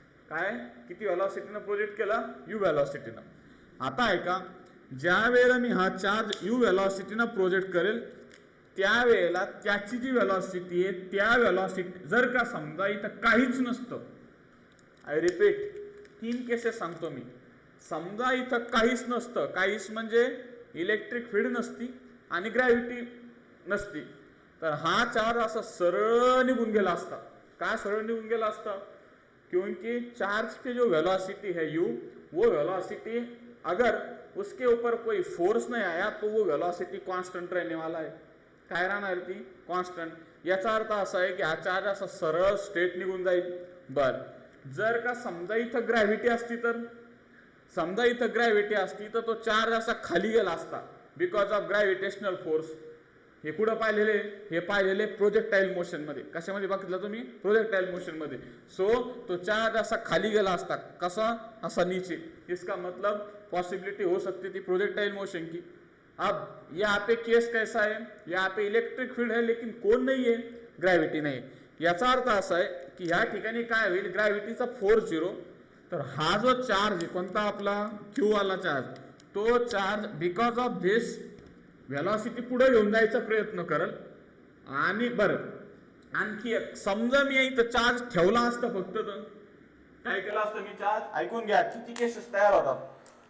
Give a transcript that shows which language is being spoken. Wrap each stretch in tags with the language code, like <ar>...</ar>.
<mr>काय किती व्हेलॉसिटीनं प्रोजेक्ट केला, u व्हेलॉसिटीनं. आता ऐका ज्या वेळेला मी हा चार्ज u व्हेलॉसिटीनं प्रोजेक्ट करेल त्यावेळेला त्याची जी व्हेलॉसिटी आहे त्या व्हेलॉसिटी जर का समजा इथं काहीच नसतं, आय रिपीट 3 केसेस सांगतो मी. समजा इथं काहीच नसतं, काहीच म्हणजे इलेक्ट्रिक फील्ड नसती आणि ग्रॅव्हिटी नसती, तर हा चार्ज असा सरळ निघून गेला असता. का सरळ निघून गेला असता,</mr> <hi>क्योंकि चार्ज की जो वेलोसिटी है u, वो वेलोसिटी अगर उसके ऊपर कोई फोर्स नहीं आया तो वो वेलोसिटी कांस्टेंट रहने वाला है.</hi> <mr>काय राहणार ती कॉन्स्टंट। याचा अर्थ असा आहे की हा चार्ज असा सरळ स्ट्रेट निघून जाईल। बर, जर का समजा इथं ग्रॅव्हिटी असती तर, समजा इथं ग्रॅव्हिटी असती तर तो चार्ज असा खाली गेला असता</mr> <en>Because of gravitational force.</en> <mr>हे कुठं पाहिलेले, हे पाहिलेले प्रोजेक्टाईल मोशन मध्ये। कशामध्ये बघितलं तुम्ही, प्रोजेक्टाईल मोशन मध्ये। सो तो चार्ज असा खाली गेला असता, कसा, असा नीचे।</mr> <hi>इसका मतलब पॉसिबिलिटी हो सकती थी प्रोजेक्टाइल मोशन की। अब यहाँ पे केस कैसा है, यहाँ पे इलेक्ट्रिक फील्ड है लेकिन कौन नहीं है,</hi> <mr>ग्रॅव्हिटी नाही। याचा अर्थ असा आहे की ह्या ठिकाणी काय होईल, ग्रॅव्हिटीचा फोर्स 0, तर हा जो चार्ज कोणता आपला क्यू वाला चार्ज, तो charge because of this velocity पुढे घेऊन जायचा प्रयत्न करल। आणि बरं, आणखी एक, समजा मी इथं चार्ज ठेवला असता फक्त, तर काय केलं असतं मी चार्ज, ऐकून घ्या किती केसेस तयार होतात।</mr>